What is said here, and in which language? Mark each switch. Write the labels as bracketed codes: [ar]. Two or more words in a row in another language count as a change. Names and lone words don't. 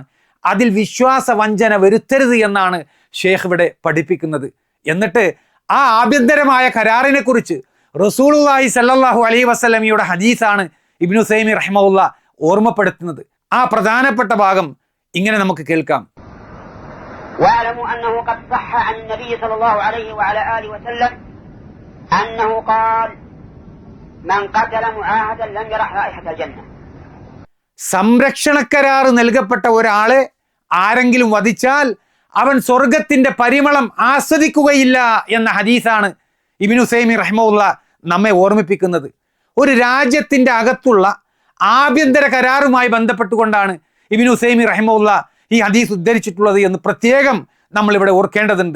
[ml] അതിൽ വിശ്വാസ വഞ്ചന വരുത്തരുത് എന്നാണ് ഷേഖ് ഇവിടെ പഠിപ്പിക്കുന്നത്. എന്നിട്ട് ആ ആഭ്യന്തരമായ കരാറിനെ കുറിച്ച് റസൂലുള്ളാഹി [ar] صلى الله عليه وسلم [ml] ഹദീസാണ് ഇബ്നു ഉസൈമീൻ റഹിമഹുള്ള ഓർമ്മപ്പെടുത്തുന്നത്. ആ പ്രധാനപ്പെട്ട ഭാഗം ഇങ്ങനെ നമുക്ക് കേൾക്കാം. [ar] واعلموا أنه قد صح عن النبي صلى الله عليه وعلى آله وسلم أنه قال من قتل معاهدا لم يرح رائحة الجنة. [ml] സംരക്ഷണ കരാർ നൽകപ്പെട്ട ഒരാളെ ആരെങ്കിലും വധിച്ചാൽ അവൻ സ്വർഗത്തിന്റെ പരിമളം ആസ്വദിക്കുകയില്ല എന്ന ഹദീസാണ് ഇബ്നു ഉസൈമീൻ റഹിമഹുള്ള നമ്മെ ഓർമ്മിപ്പിക്കുന്നത്. ഒരു രാജ്യത്തിന്റെ അകത്തുള്ള ആഭ്യന്തര കരാറുമായി ബന്ധപ്പെട്ടുകൊണ്ടാണ് ഇബ്നു ഉസൈമീൻ റഹിമഹുള്ള ഈ ഹദീസ് ഉദ്ധരിച്ചിട്ടുള്ളത് എന്ന് പ്രത്യേകം നമ്മൾ ഇവിടെ ഓർക്കേണ്ടതുണ്ട്.